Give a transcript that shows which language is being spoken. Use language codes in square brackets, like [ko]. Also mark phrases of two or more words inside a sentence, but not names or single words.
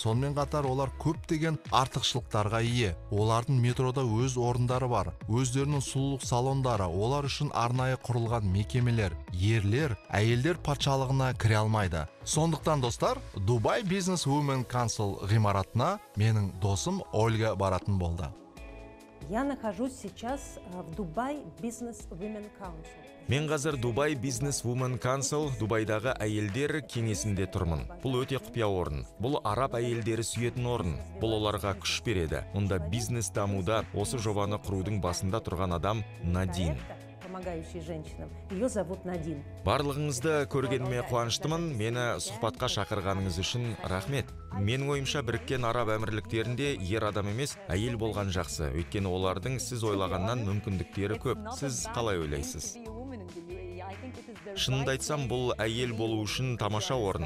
[kk] Сонымен қатар олар көптеген артықшылықтарға ие. Олардың метрода өз орындары бар, өздерінің сұлулық салондары, олар үшін арнайы құрылған мекемелер. Ерлер әйелдер патшалығына кіре алмайды. Сондықтан достар, Dubai Business Women Council ғимаратына менің досым Ольга баратын болды. [ru] Я нахожусь сейчас в Dubai Business Women Council. [kk] Мен қазір Dubai Business Women Council Дубайдағы әйелдер кеңесінде тұрмын. Бұл өте құпия орын. Бұл араб әйелдері сүйетін орын. Бұл оларға күш береді. Мұнда бизнес дамуда осы жобаны құрудың басында тұрған адам Надин. [ru] Помогающий женщинам. Ее зовут Надин. [kk] Барлығыңызды көргеніме қуаныштымын. Мені сұхбатқа шақырғаныңыз үшін рахмет. Менің ойымша біріккен араб әмірліктерінде ер адам емес, әйел болған жақсы. Өйткені олардың сіз ойлағаннан мүмкіндіктері көп. Сіз қалай ойлайсыз? Шынымды айтсам, бұл әйел болу үшін тамаша орын.